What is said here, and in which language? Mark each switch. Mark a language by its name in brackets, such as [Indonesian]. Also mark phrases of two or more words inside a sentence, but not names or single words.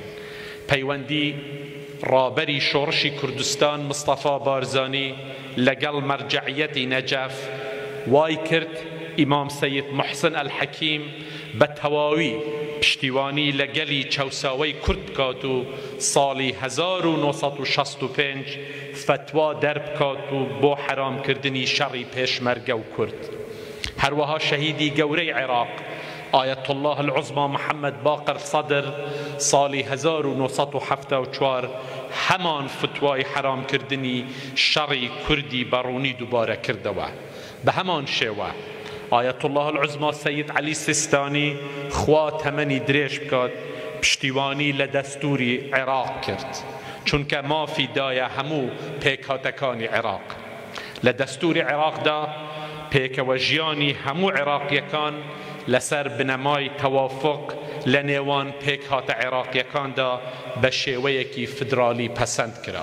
[Central Kurdish] پەیوەندی ڕابەری شۆڕشی کوردستان مستەفا بارزانی لەگەڵ مەرجەعیەتی نەجەف وای کرد ئیمام سەید محسن الحەکیم بە تەواوی پشتیوانی لە گەلی چەوساوەی کورد بکات و ساڵی 1965 فتوا دەربکات و بۆ حرامکردنی شەڕی پێشمەرگە و کورد. هەروەها شەهیدی گەورەی عێراق [Arabic] آية الله العظمى [Central Kurdish] محمد باقر صدر ساڵی 1974 هەمان فتوای حرام کردنی شەڕی کوردی بەڕوونی دووبارە کردەوە. بە هەمان شێوە [Arabic] آية الله العظمى [Central Kurdish] سەید عەلی سیستانی خوا تەمەنی درێژ بکات پشتیوانی لە دەستوری عێراق کرد، چونکە مافی دایە هەموو پێکهاتەکانی عێراق. لە دەستوری عێراقدا پێکەوە ژیانی هەموو عێراقیەکان لەسەر بنەمای تەوافق لە نێوان پێکهاتە عێراقیەکاندا بە شێوەیەکی فدرالی پەسەند کرا.